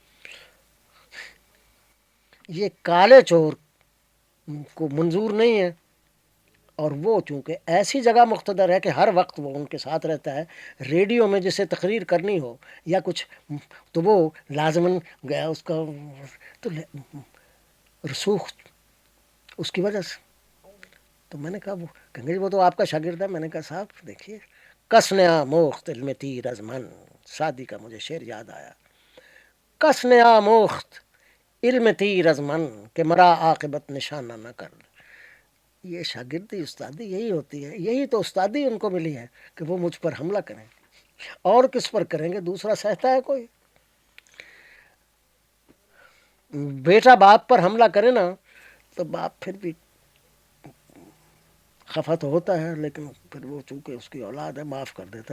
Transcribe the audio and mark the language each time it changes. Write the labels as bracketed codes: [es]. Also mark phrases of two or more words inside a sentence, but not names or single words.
[ur] یہ کالے چور کو منظور نہیں ہے، اور وہ چونکہ ایسی جگہ مقتدر ہے کہ ہر وقت وہ ان کے ساتھ رہتا ہے، ریڈیو میں جسے تقریر کرنی ہو یا کچھ تو وہ لازماً گیا اس کا تو رسوخ اس کی وجہ سے۔ تو میں نے کہا وہ کہیں گے وہ تو آپ کا شاگرد ہے، میں نے کہا صاحب دیکھیے، [fa] کس نے آموخت علم تیر از من، [ur] شادی کا مجھے شعر یاد آیا، [fa] کس نے آموخت علم تیر از من کہ مرا عاقبت نشانہ نہ کر۔ [ur] یہ شاگردی استادی یہی ہوتی ہے، یہی تو استادی ان کو ملی ہے کہ وہ مجھ پر حملہ کریں، اور کس پر کریں گے؟ دوسرا سہتا ہے کوئی؟ بیٹا باپ پر حملہ کرے نا تو باپ پھر بھی خفا تو ہوتا ہے، لیکن پھر وہ چونکہ اس کی اولاد ہے معاف کر دیتا ہے۔